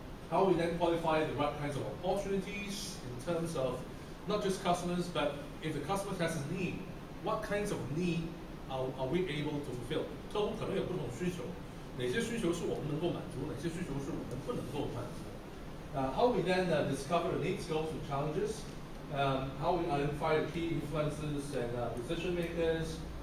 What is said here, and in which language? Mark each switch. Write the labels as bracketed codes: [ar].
[en] How we then qualify the right kinds of opportunities in terms of not just customers, but if the customer has a need, what kinds of need are we able to fulfill? [zh] 客户可能有不同需求，哪些需求是我们能够满足，哪些需求是我们不能够满足？ [en] How we then discover the needs, goals, and challenges. How we identify the key influences and decision makers.